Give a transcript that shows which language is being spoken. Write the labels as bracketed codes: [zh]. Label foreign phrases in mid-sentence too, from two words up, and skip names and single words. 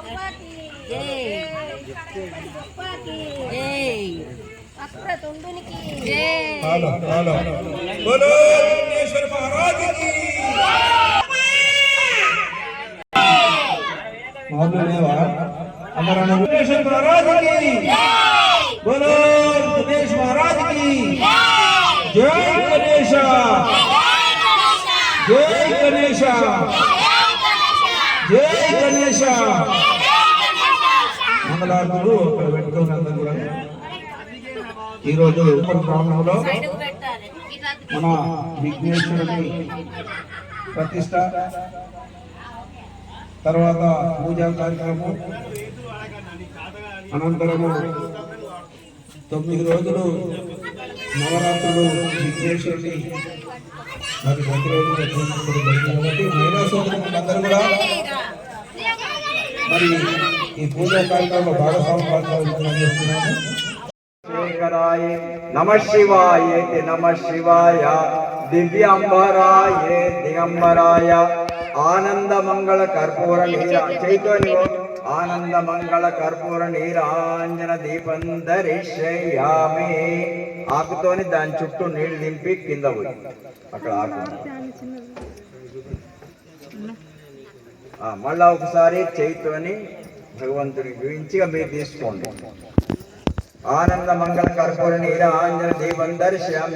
[hi] बोलो विघ्नेश्वर महाराज की, विघ्नेश्वर महाराज की, बोलो गणेश महाराज की जय गणेश, जय गणेश, जय गणेश. [te] మంగళారతులు అక్కడ పెట్టుకున్నందుకు కూడా ఈరోజు గ్రామంలో మన విఘ్నేశ్వరుని ప్రతిష్ట, తర్వాత పూజా కార్యక్రమం, అనంతరము 9 రోజులు నవరాత్రులు విఘ్నేశ్వరుని మరి ప్రతిరోజు కాబట్టి మహిళా సోదరులందరూ కూడా మరి ఈ పూజా కార్యక్రమంలో భాగస్వామ్యం చేస్తున్నాము. [sa] नमः शिवाय, नमः शिवाय, दिव्यांबराय, दिगंबराय, आनंद मंगल कर्पूर चैतन्य, आनंद मंगल कर्पूर नीरांजन दीपं दर्शयामि. [te] ఆకుతోని దాని చుట్టూ నీళ్లు దింపి కింద పోయి అక్కడ ఆకు మళ్ళా ఒకసారి చేయితోని భగవంతుడికి చూపించి మీరు తీసుకోండి. [sa] आनंद मंगल कर्पूर नीरांजन दीपं दर्शनं.